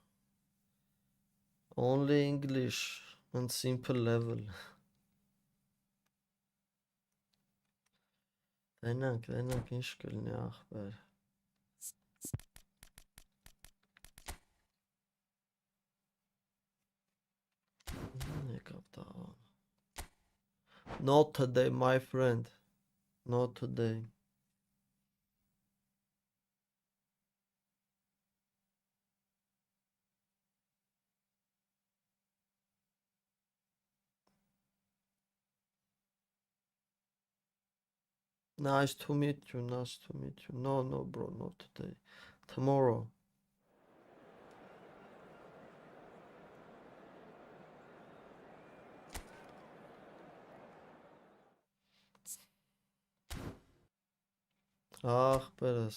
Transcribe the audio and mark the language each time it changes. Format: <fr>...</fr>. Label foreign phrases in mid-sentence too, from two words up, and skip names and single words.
<en>Only English and simple level.</en> <hy>Տենանք, ինչ կլինի ախպեր։ Եկավ տաղան։</hy> <en>Not today, my friend. Not today. Nice to meet you, nice to meet you. No, bro, not today. Tomorrow.</en> <hy>Ախպերս։</hy>